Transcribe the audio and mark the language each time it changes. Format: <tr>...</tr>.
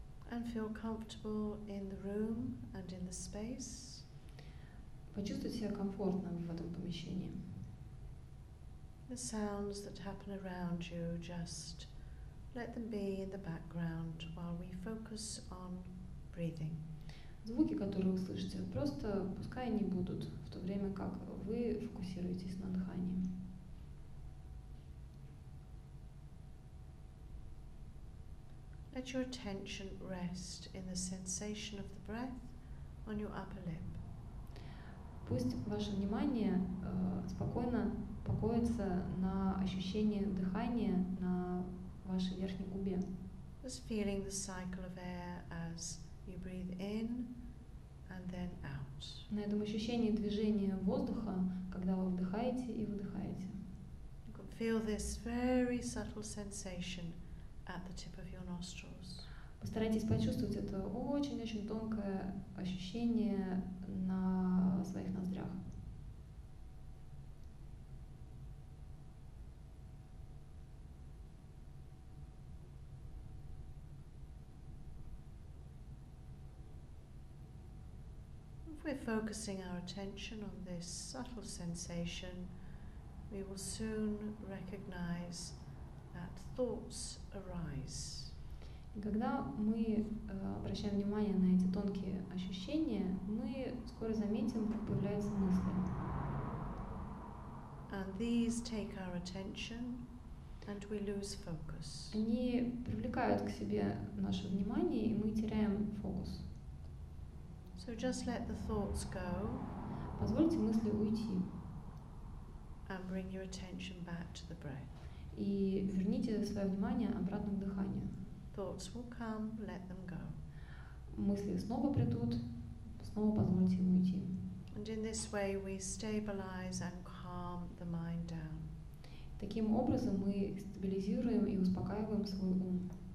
<en>And feel comfortable in the room and in the space.</en> <ru>Почувствуйте себя комфортно в этом помещении.</ru> <en>The sounds that happen around you, just let them be in the background while we focus on breathing.</en> <ru>Звуки, которые вы слышите, просто пускай они будут, в то время как вы фокусируетесь на дыхании.</ru> <en>Let your attention rest in the sensation of the breath on your upper lip.</en> <ru>Пусть ваше внимание спокойно покоится на ощущении дыхания на вашей верхней губе.</ru> <en>Just feeling the cycle of air as you breathe in and then out.</en> <ru>На этом ощущении движения воздуха, когда вы вдыхаете и выдыхаете.</ru> <en>You can feel this very subtle sensation at the tip of your nostrils.</en> <ru>Постарайтесь почувствовать это очень-очень тонкое ощущение на своих ноздрях.</ru> <en>If we're focusing our attention on this subtle sensation, we will soon recognize that thoughts arise.</en> <ru>И когда мы обращаем внимание на эти тонкие ощущения, мы скоро заметим, как появляются мысли.</ru> <en>And these take our attention and we lose focus.</en> <ru>Они привлекают к себе наше внимание, и мы теряем фокус.</ru> <en>So So just let the thoughts go</en> <ru>Позвольте мысли уйти</ru> <en>and bring your attention back to the breath.</en> <ru>и верните свое внимание обратно к дыханию.</ru> <en>Thoughts will come, let them go.</en> <ru>Мысли снова придут, снова позвольте им уйти.</ru> <en>And in this way we stabilize and calm the mind down.</en> <ru>Таким образом мы стабилизируем и успокаиваем свой ум.</ru>